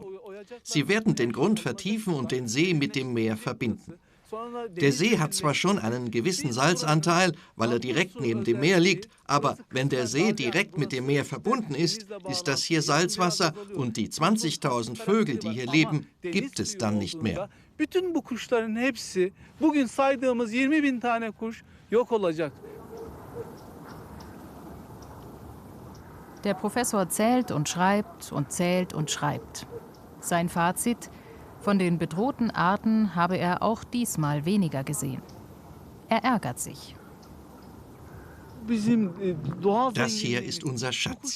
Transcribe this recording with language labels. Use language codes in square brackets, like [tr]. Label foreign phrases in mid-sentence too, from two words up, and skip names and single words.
[de] Sie werden den Grund vertiefen und den See mit dem Meer verbinden. Der See hat zwar schon einen gewissen Salzanteil, weil er direkt neben dem Meer liegt, aber wenn der See direkt mit dem Meer verbunden ist, ist das hier Salzwasser und die 20.000 Vögel, die hier leben, gibt es dann nicht mehr. [tr] Bütün bu kuşların hepsi, bugün saydığımız 20.000 tane kuş yok olacak. [de] Der Professor zählt und schreibt und zählt und schreibt. Sein Fazit: Von den bedrohten Arten habe er auch diesmal weniger gesehen. Er ärgert sich. Das hier ist unser Schatz.